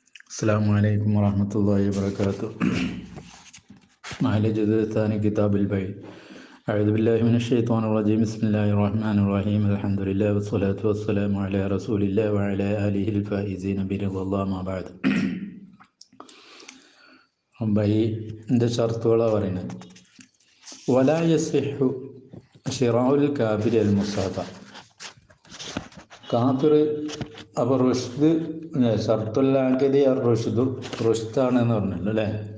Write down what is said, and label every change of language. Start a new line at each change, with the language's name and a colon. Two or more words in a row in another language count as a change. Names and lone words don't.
Arabic: السلام عليكم ورحمة الله وبركاته. مع الجزء الثاني കിതാബ് البيع. أعوذ بالله من الشيطان الرجيم. بسم الله الرحمن الرحيم. الحمد لله والصلاة والسلام على رسول الله وعلى آله الفائزين برضا الله ما بعد.
Malayalam: ബൈഇന്റെ ഷർത്തുകളാണ് പറയുന്നത്.
Arabic: ولا يصح شراء الكافر المصحف.
Malayalam: കാഫിർ അപ്പോൾ റുഷ്ദ് ഷർത്തുല്ലാക്കതി റുഷ്ദാണെന്ന് പറഞ്ഞല്ലോ അല്ലേ?